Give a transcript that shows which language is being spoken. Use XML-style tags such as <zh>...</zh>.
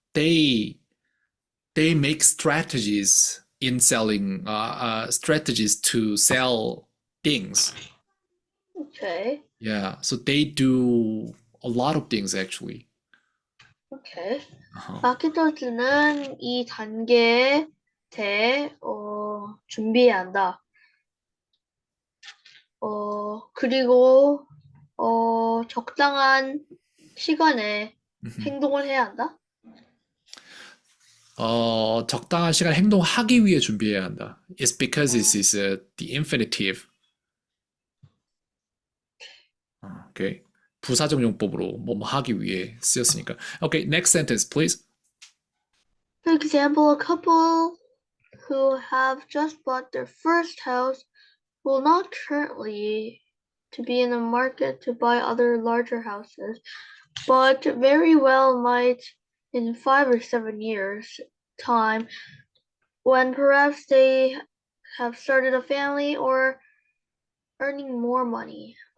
<en>They make strategies in selling strategies to sell things. Okay. Yeah, so they do a lot of things actually. Okay.</en> <ko>마케터즈는 이 단계에 대해 준비해야 한다. 그리고 적당한 시간에 행동을 해야 한다. 적당한 시간 행동하기 위해 준비해야 한다.</ko> <en>It's because this is the infinitive. Okay.</en> <ko>부사적 용법으로 뭐 하기 위해 쓰였으니까.</ko> <en>Okay, next sentence, please. For example, a couple who have just bought their first house will not currently to be in the market to buy other larger houses, but very well might in 5 or 7 years' time, when perhaps they have started a family or earning more money.</en>